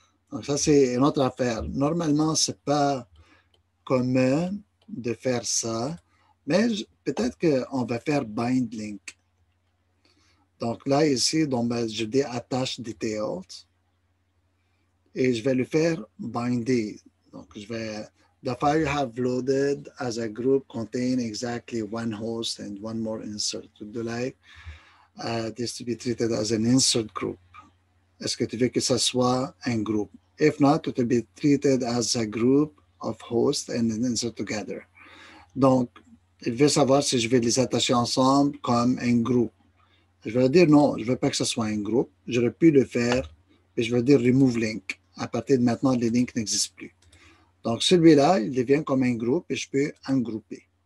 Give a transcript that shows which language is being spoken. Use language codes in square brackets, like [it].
[fr] Donc, ça, c'est une autre affaire. Normalement, ce n'est pas commun de faire ça, mais peut-être qu'on va faire bind link. Donc, là, ici, donc, je dis attache details et je vais le faire binder. Donc, je vais... [en] The file you have loaded as a group contain exactly one host and one more insert. Would you like this to be treated as an insert group? [fr] Est-ce que tu veux que ça soit un groupe? [en] If not, it will be treated as a group of hosts and an insert together. [fr] Donc, il veut savoir si je vais les attacher ensemble comme un groupe. Je vais dire non, je ne veux pas que ce soit un groupe. J'aurais pu le faire, mais je vais dire remove link. À partir de maintenant, les links n'existent plus. Donc, celui-là, il devient comme un groupe et je peux en grouper.